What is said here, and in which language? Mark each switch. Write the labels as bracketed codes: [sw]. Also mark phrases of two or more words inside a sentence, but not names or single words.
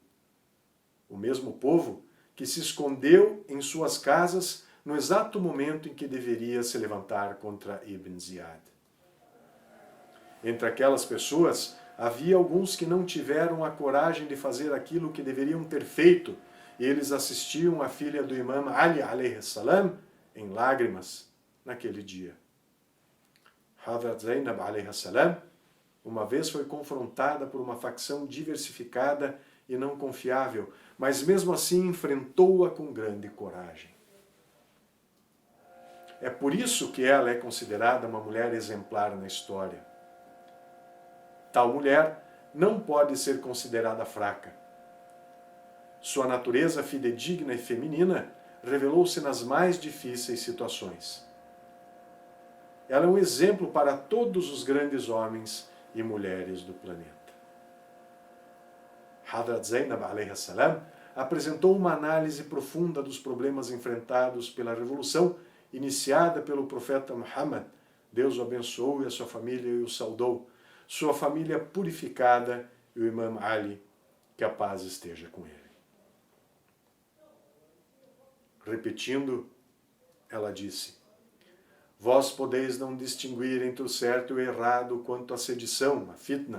[pt] O mesmo povo que se escondeu em suas casas no exato momento em que deveria se levantar contra Ibn Ziyad. Entre aquelas pessoas, havia alguns que não tiveram a coragem de fazer aquilo que deveriam ter feito, e eles assistiam a filha do Imam Ali [ar] عليه السلام [pt] em lágrimas naquele dia. Hadrat Zainab [ar] عليه السلام [pt] uma vez foi confrontada por uma facção diversificada e não confiável, mas mesmo assim enfrentou-a com grande coragem. É por isso que ela é considerada uma mulher exemplar na história. Tal mulher não pode ser considerada fraca. Sua natureza fidedigna e feminina revelou-se nas mais difíceis situações. Ela é um exemplo para todos os grandes homens e mulheres do planeta. Hadrat Zainab [ar] عليه السلام [pt] apresentou uma análise profunda dos problemas enfrentados pela Revolução iniciada pelo profeta Muhammad, Deus o abençoou e a sua família e o saudou, sua família purificada e o Imam Ali, que a paz esteja com ele. Repetindo, ela disse: vós podeis não distinguir entre o certo e o errado quanto à sedição, a fitna.